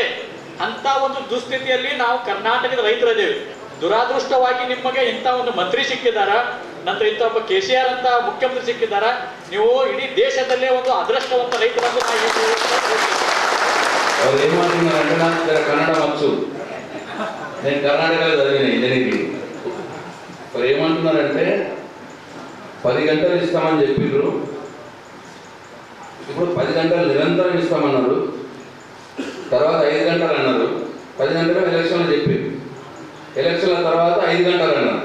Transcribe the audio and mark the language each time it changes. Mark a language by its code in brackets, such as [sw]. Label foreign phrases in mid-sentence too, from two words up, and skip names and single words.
[kn] ಅಂತ ಒಂದು ದುಸ್ಥಿತಿಯಲ್ಲಿ ನಾವು ಕರ್ನಾಟಕದ ರೈತರಿದ್ದೇವೆ. ದುರಾದೃಷ್ಟವಾಗಿ ನಿಮಗೆ ಇಂಥ ಒಂದು ಮಂತ್ರಿ ಸಿಕ್ಕಿದಾರ, ನಂತರ ಇಂಥ ಒಬ್ಬ KCR ಅಂತ ಮುಖ್ಯಮಂತ್ರಿ ಸಿಕ್ಕಿದಾರ. ನೀವು ಇಡೀ ದೇಶದಲ್ಲೇ ಒಂದು ಅದೃಷ್ಟವಂತ ರೈತರನ್ನು ಅವ್ರು ಏನ್ ಮಾಡ್ತಿದ್ದಾರೆ ಅಂದ್ರೆ ಕನ್ನಡ ಮಚ್ಚು, [te] నేను కర్ణాటకలో చదివిన ఇంజనీరింగ్. మరి ఏమంటున్నారంటే 10 గంటలు ఇస్తామని చెప్పిండ్రు, ఇప్పుడు 10 గంటలు నిరంతరం ఇస్తామన్నారు, తర్వాత 5 గంటలు అన్నారు. 10 గంటలు ఎలక్షన్లు చెప్పారు, ఎలక్షన్ల తర్వాత 5 గంటలు అన్నారు.